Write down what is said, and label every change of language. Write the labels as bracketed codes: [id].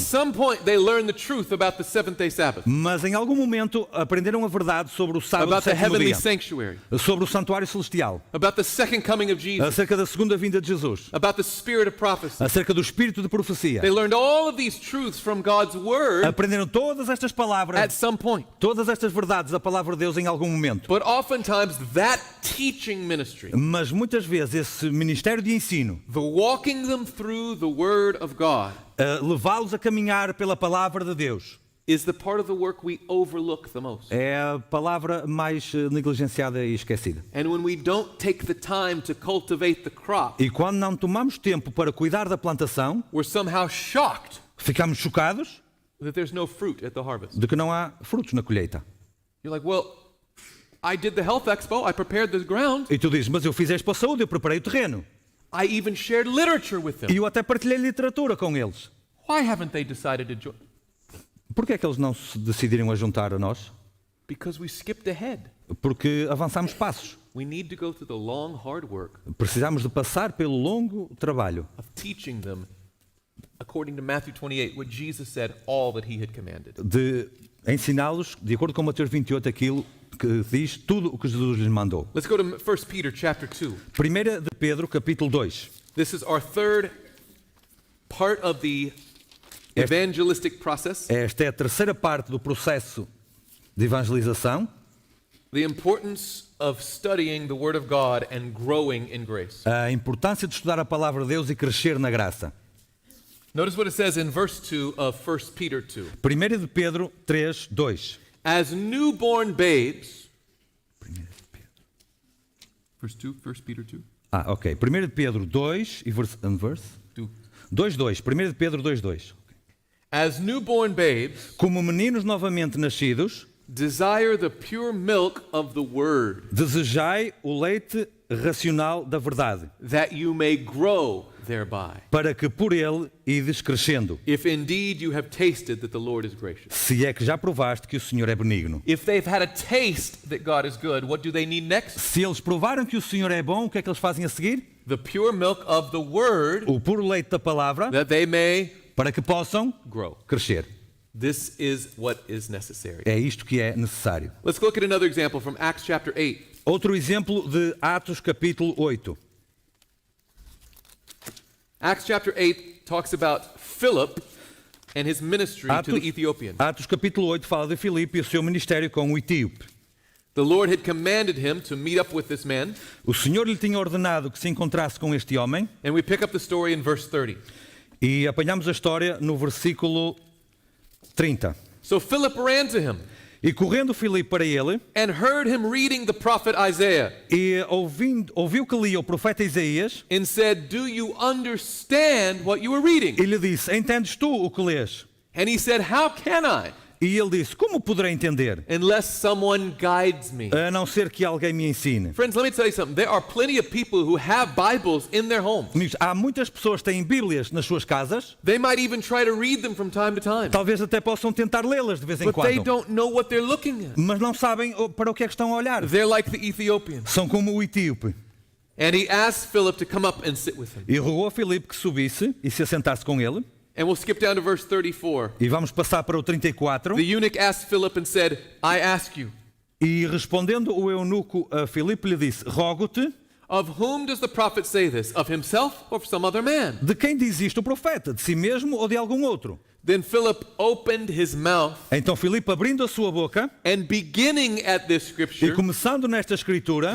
[en] some point they learn the truth about the seventh-day Sabbath, [pt] Mas em algum momento aprenderam a verdade sobre o sábado do [en] about the [pt] sétimo [en] heavenly [pt] dia, [en] sanctuary, [pt] sobre o santuário celestial, [en] about the second coming of Jesus, [pt] acerca da segunda vinda de Jesus, [en] about the spirit of prophecy. [pt] acerca do espírito de profecia. [en] They learned all of these truths from God's word [pt] Aprenderam todas estas [en] at [pt] palavras, [en] some point. [pt] todas estas verdades da palavra de Deus em algum momento. [en] But oftentimes that teaching ministry, [pt] Mas muitas vezes esse ministério de ensino, [en] the walking them through the word of God, [pt] levá-los a caminhar pela palavra de Deus, [en] is the part of the work we overlook the most. [pt] é a palavra mais negligenciada e esquecida. [en] And when we don't take the time to cultivate the crop, [pt] E quando não tomamos tempo para cuidar da plantação, [en] we're somehow shocked [pt] ficamos chocados [en] that there's no fruit at the harvest. [pt] de que não há frutos na colheita. [en] You're like, well, I did the health expo, I prepared the ground, [pt] E tu dizes, mas eu fiz isto para a saúde, eu preparei o terreno. [en] I even shared literature with them. [pt] E eu até partilhei literatura com eles. [en] Why haven't they decided to join? [pt] Por que é que eles não se decidiram a juntar a nós? [en] Because we skipped ahead. [pt] Porque avançamos passos. [en] We need to go through the long, hard work [pt] Precisamos de passar pelo longo trabalho [en] of teaching them, according to Matthew 28, what Jesus said, all that he had commanded. [pt] de ensiná-los, de acordo com Mateus 28, aquilo que diz tudo o que Jesus lhes mandou. [en] Let's go to 1 Peter chapter 2. [pt] 1 de Pedro, capítulo 2. [en] This is our third part of the evangelistic process, [pt] Esta é a terceira parte do processo de evangelização, [en] the importance of studying the Word of God and growing in grace. [pt] a importância de estudar a palavra de Deus e crescer na graça. [en] Notice what it says in verse 2 of 1 Peter 2. [pt] 1 de Pedro 3, 2. [en] As newborn babes, verse 2, 1 Peter 2. [pt] Ok. 1 de Pedro 2 e verse 2:2. 1 de Pedro 2:2. [en] As newborn babes, [pt] Como meninos novamente nascidos, [en] desire the pure milk of the word, [pt] desejai o leite racional da verdade, [en] that you may grow thereby, [pt] para que por ele ides crescendo, [en] if indeed you have tasted that the Lord is gracious. [pt] se é que já provaste que o Senhor é benigno. [en] If they've had a taste that God is good, what do they need next? [pt] Se eles provaram que o Senhor é bom, o que é que eles fazem a seguir? [en] The pure milk of the word, [pt] O puro leite da palavra, [en] that they may [pt] para que possam [en] grow. [pt] crescer. [en] This is what is necessary. [pt] É isto que é necessário. [en] Let's look at another example from Acts chapter 8. [pt] Outro exemplo de Atos capítulo 8. [en] Acts chapter 8 talks about Philip and his ministry to the Ethiopian. [pt] Atos capítulo 8 fala de Filipe e o seu ministério com o etíope. [en] The Lord had commanded him to meet up with this man, [pt] O Senhor lhe tinha ordenado que se encontrasse com este homem [en] and we pick up the story in verse 30. [pt] e apanhamos a história no versículo 30. [en] So Philip ran to him [pt] E correndo Filipe para ele [en] and heard him reading the prophet Isaiah [pt] e ouviu que lia o profeta Isaías [en] and said, "Do you understand what you are reading?" [pt] e lhe disse, entendes tu o que lês? [en] And he said, "How can I, [pt] E ele disse, como poderei entender? [en] unless someone guides me?" [pt] A não ser que alguém me ensine. [en] Friends, let me tell you something. There are plenty of people who have Bibles in their homes. [pt] Amigos, há muitas pessoas que têm Bíblias nas suas casas, [en] They might even try to read them from time to time, [pt] talvez até possam tentar lê-las de vez em [en] but they [pt] quando, [en] don't know what they're looking at. [pt] mas não sabem para o que é que estão a olhar. [en] They're like the Ethiopian. [pt] São como o etíope. [en] And he asked Philip to come up and sit with him. [pt] E rogou a Filipe que subisse e se assentasse com ele. [en] And we'll skip down to verse 34. [pt] E vamos passar para o 34. [en] The eunuch asked Philip and said, "I ask you, [pt] E respondendo o eunuco a Filipe lhe disse, rogo-te, [en] of whom does the prophet say this? Of himself or of some other man?" [pt] de quem diz isto o profeta? De si mesmo ou de algum outro? [en] Then Philip opened his mouth [pt] Então Filipe, abrindo a sua boca [en] and beginning at this [pt] e [en] scripture, [pt] começando nesta escritura,